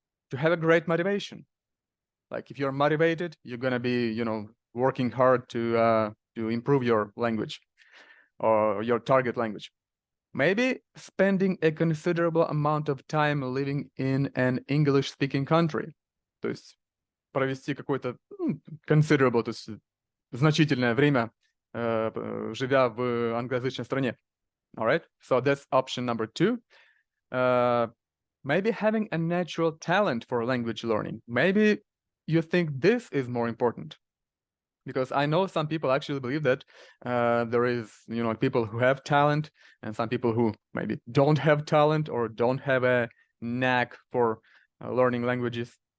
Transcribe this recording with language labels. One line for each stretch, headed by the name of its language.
English: To have a great motivation. Like if you're motivated, you're gonna be, working hard to improve your language or your target language. Maybe spending a considerable amount of time living in an English-speaking country.
Russian: То есть провести какой-то considerable, то есть значительное время, живя в англоязычной стране.
English: All right, so that's option number 2. Maybe having a natural talent for language learning. Maybe you think this is more important. Because I know some people actually believe that there is, people who have talent and some people who maybe don't have talent or don't have a knack for learning languages.